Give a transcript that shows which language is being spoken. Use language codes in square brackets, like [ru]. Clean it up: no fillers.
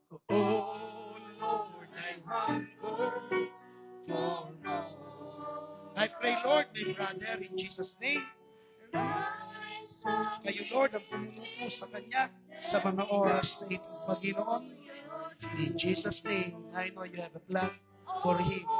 [en] Oh, Lord, I hunger for more. I pray, Lord, my brother, in Jesus' name. [tl] Kayo, Lord, ang pumuno po sa Kanya sa mga oras na ito, Panginoon. [en] In Jesus' name, I know you have a plan for Him.